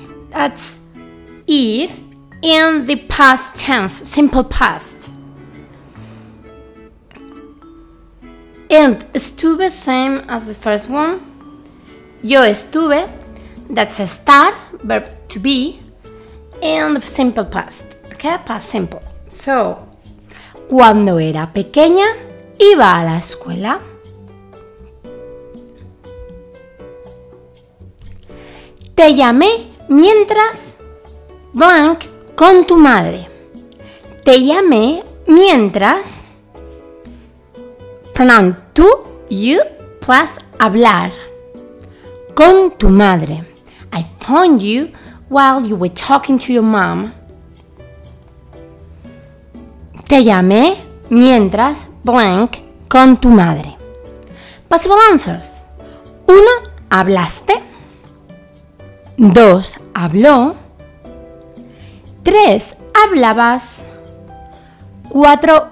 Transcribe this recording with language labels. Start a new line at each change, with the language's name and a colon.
English: That's ir in the past tense, simple past. And estuve, same as the first one.
Spanish: Yo estuve,
English: that's estar, verb to be, and the simple past, okay, past simple.
Spanish: So, cuando era pequeña, iba a la escuela. Te llamé mientras blank con tu madre. Te llamé mientras, pronoun tú, you, plus hablar. Con tu madre.
English: I phoned you while you were talking to your mom.
Spanish: Te llamé mientras blank con tu madre.
English: Possible answers.
Spanish: 1. Hablaste. 2. Habló. 3. Hablabas. 4.